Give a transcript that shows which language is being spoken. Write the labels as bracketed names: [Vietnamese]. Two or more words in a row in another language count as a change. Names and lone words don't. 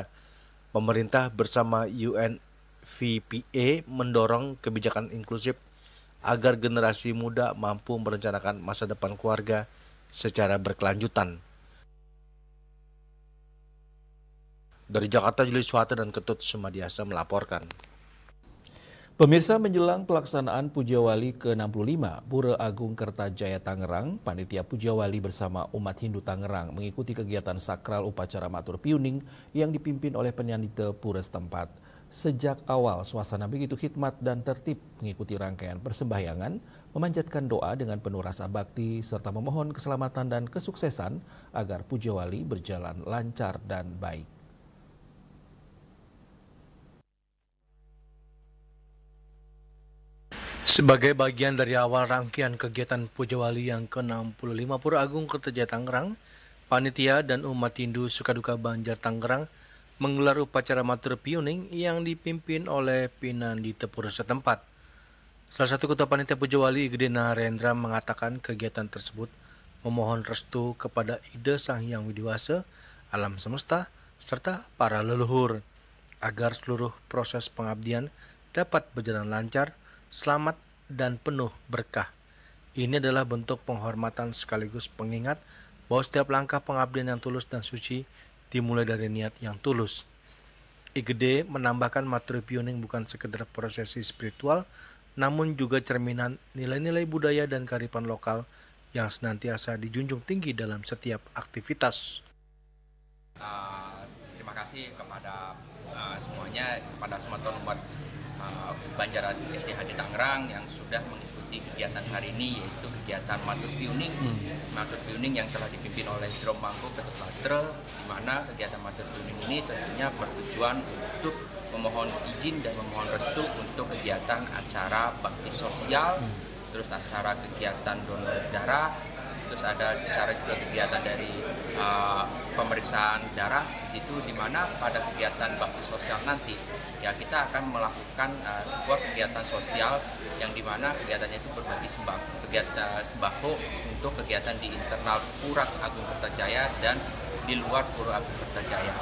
[Indonesian] Pemerintah bersama UNFPA mendorong kebijakan inklusif agar generasi muda mampu merencanakan masa depan keluarga secara berkelanjutan. Dari Jakarta, Julius Suhata dan Ketut Sumadiasa melaporkan. Pemirsa, menjelang pelaksanaan Pujawali ke-65 Pura Agung Kertajaya Tangerang, Panitia Pujawali bersama umat Hindu Tangerang mengikuti kegiatan sakral upacara matur piuning yang dipimpin oleh penyanita pura setempat. Sejak awal suasana begitu khidmat dan tertib mengikuti rangkaian persembahyangan, memanjatkan doa dengan penuh rasa bakti serta memohon keselamatan dan kesuksesan agar Pujawali berjalan lancar dan baik. Sebagai bagian dari awal rangkaian kegiatan Pujawali yang ke-65 Pura Agung Kertajaya Tangerang, panitia dan umat Hindu Sukaduka Banjar Tangerang menggelar upacara matur piuning yang dipimpin oleh Pinandita Pura setempat. Salah satu ketua panitia Pujawali, Gede Narendra, mengatakan kegiatan tersebut memohon restu kepada Ida Sang Hyang Widiwasa, alam semesta, serta para leluhur, agar seluruh proses pengabdian dapat berjalan lancar, selamat, dan penuh berkah. Ini adalah bentuk penghormatan sekaligus pengingat bahwa setiap langkah pengabdian yang tulus dan suci dimulai dari niat yang tulus. Igede menambahkan matur piuning bukan sekedar prosesi spiritual, namun juga cerminan nilai-nilai budaya dan kearifan lokal yang senantiasa dijunjung tinggi dalam setiap aktivitas. Terima kasih kepada semuanya, kepada semua umat Banjar SDHD Tangerang yang sudah mengikuti kegiatan hari ini, yaitu kegiatan matur piuning. Matur piuning yang telah dipimpin oleh Jrom Mangko Ketut Latre, di mana kegiatan matur piuning ini tentunya bertujuan untuk memohon izin dan memohon restu untuk kegiatan acara bakti sosial, terus acara kegiatan donor darah, terus ada acara juga kegiatan dari pemeriksaan darah di situ, di mana pada kegiatan bakti sosial nanti ya kita akan melakukan sebuah kegiatan sosial yang dimana kegiatannya itu berbagi sembako untuk kegiatan di internal Pura Agung Kertajaya dan di luar Pura Agung Kertajaya.